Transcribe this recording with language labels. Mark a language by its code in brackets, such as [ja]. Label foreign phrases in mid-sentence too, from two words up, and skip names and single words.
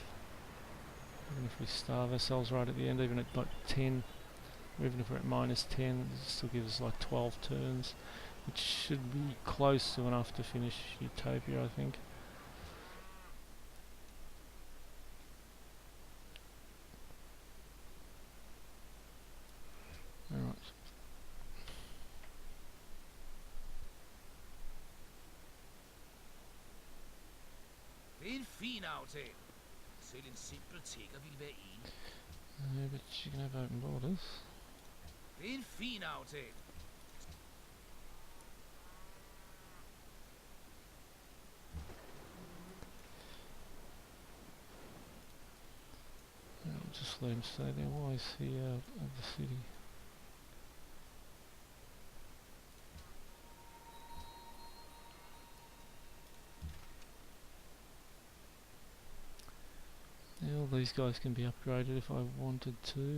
[en] Even if we starve ourselves right at the end, even at like 10, or even if we're at minus 10, it still gives us like 12 turns, which should be close to enough to finish Utopia, I think. Alright. [da] Det er en fin aftale. Selv en simpel tigger ville være enig. [en] But you can have open borders. [da] Det er en fin aftale. [en] I'll just let him stay there. Why is he out of the city? Yeah, all these guys can be upgraded if I wanted to.